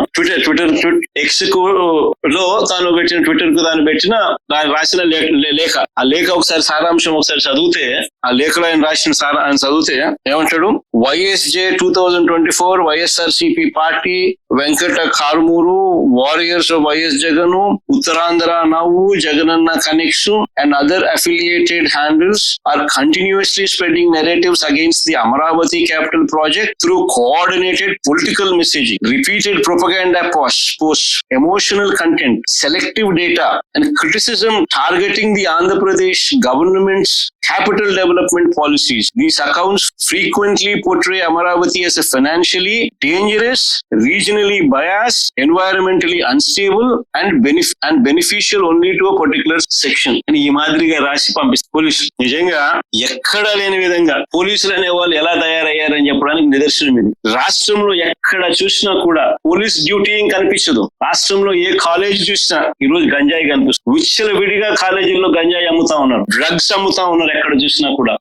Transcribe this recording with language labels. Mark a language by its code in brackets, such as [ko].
[te] Twitter X కు లో తాను పెట్టిన, ట్విట్టర్ కు తాను పెట్టిన రాసిన లేఖ. ఆ లేఖ ఒకసారి సారాంశం ఒకసారి చదివితే, ఆ లేఖలో ఆయన చదివితే ఏమంటాడు? [en] YSJ 2024 YSRCP party, Venkata Karmuru, warriors of YS Jagan, Uttarandhra నవ్వు, Jagananna connects and other affiliated handles are continuously spreading narratives against the Amaravati capital project through coordinated political messaging, repeated propaganda posts, emotional content, selective data and criticism targeting the Andhra Pradesh government's capital development policies. These accounts frequently portray Amaravati as a financially dangerous, regionally biased, environmentally unstable and beneficial only to a particular section. [te] And ఈ మాదిరిగా రాసి పంపిస్తారు పోలీసులు. నిజంగా ఎక్కడా లేని విధంగా పోలీసులు అనే వాళ్ళు ఎలా తయారయ్యారని చెప్పడానికి నిదర్శనం ఇది. రాష్ట్రంలో ఎక్కడ చూసినా కూడా పోలీస్ డ్యూటీ కనిపించదు. రాష్ట్రంలో ఏ కాలేజ్ చూసినా ఈ రోజు గంజాయి కనిపిస్తుంది. విచ్చల విడిగా కాలేజీల్లో గంజాయి అమ్ముతా ఉన్నారు, డ్రగ్స్ అమ్ముతా ఉన్నారు ఎక్కడ చూసినా కూడా.